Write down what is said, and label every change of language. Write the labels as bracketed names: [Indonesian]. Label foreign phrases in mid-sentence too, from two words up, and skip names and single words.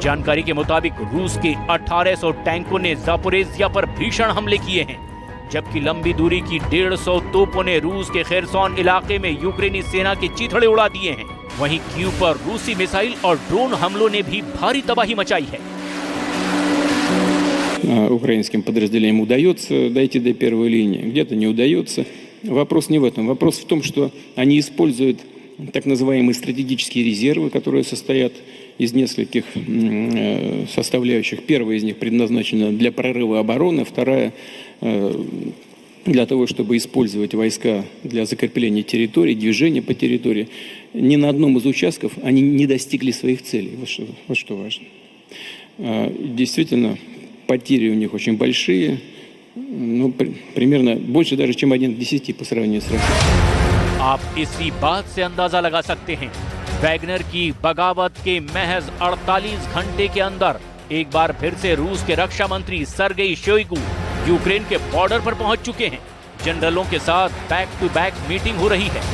[Hindi] जानकारी के मुताबिक रूस के 1800 टैंकों ने जापोरेजिया पर भीषण हमले किए हैं, जबकि लंबी दूरी की 150 तोपों ने रूस के खेरसोन इलाके में यूक्रेनी सेना के चीथड़े उड़ा दिए हैं। वहीं कीव पर रूसी मिसाइल और ड्रोन हमलों ने भी भारी तबाही मचाई है। [Russian] Украинским подразделениям удается дойти до первой линии, где-то не удается. Вопрос не в этом. Вопрос в том, что они используют так называемые стратегические резервы, которые состоят из нескольких составляющих. Первая из них предназначена для прорыва обороны, вторая для того, чтобы использовать войска для закрепления территории, движения по территории. Ни на одном из участков они не достигли своих целей. Вот что важно. Действительно, потери у них очень большие, ну, примерно больше даже, чем 1 к 10 по сравнению с Россией. [Hindi] आप इसी बात से अंदाजा लगा सकते हैं, वैगनर की बगावत के महज 48 घंटे के अंदर एक बार फिर से रूस के रक्षा मंत्री सर्गेई शोइगु यूक्रेन के बॉर्डर पर पहुंच चुके हैं। जनरलों के साथ [English] back to back [Hindi] मीटिंग हो रही है।